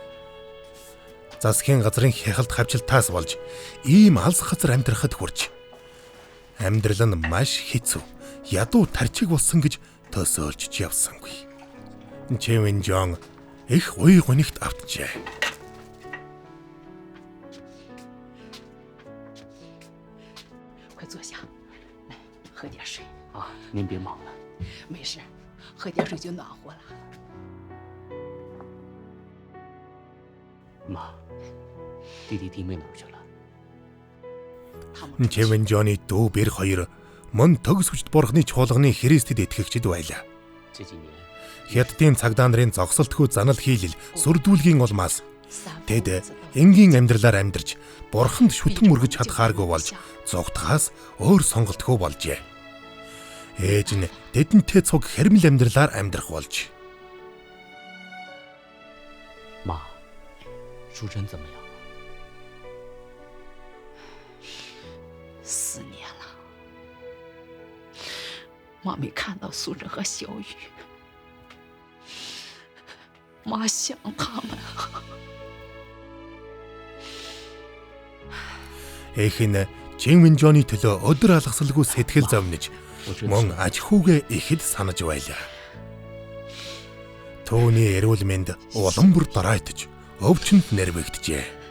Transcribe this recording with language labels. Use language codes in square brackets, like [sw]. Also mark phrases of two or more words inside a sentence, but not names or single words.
[mn] Засгийн газрын хяхалт хавчилтаас болж ийм алс газар амьдрахад хүрч амьдрал нь маш хэцүү, ядуу тарчиг болсон гэж төсөөлж явсангүй. Чивэн Жон их уй гонигт автжээ. [zh] 快坐下，来喝点水。啊，您别忙了。没事，喝点水就暖和了。妈，弟弟弟妹哪儿去了？ [mn] Чивэн Жонни дүү бэр хоёр мөн төгс хүчт бурхны чуулганы Христэд итгэгчд байлаа. Хятадын цагдаа нарын зогсолтгүй занал хийлэл сүрдүүлгийн улмаас тэд энгийн амьдралаар амьдарч бурханд шүтэн мөргөж чадхааргүй болж зугтахаас өөр сонголтгүй болжээ. Ээж нь тэдэнтэй цуг хэрмэл амьдралаар амьдрах болж. [zh] 妈，淑珍怎么样？ 4年了，妈没看到素贞和小雨，妈想他们。 [mn] Эх нь Чивэн Жонни төлөө өдөр алгасалгүй сэтгэл зовниж мөн аж хүүгээ ихэд санаж байлаа. Төвний эрүүл мэнд улам бүр дараайтж өвчнөд нэрвэгдэжээ.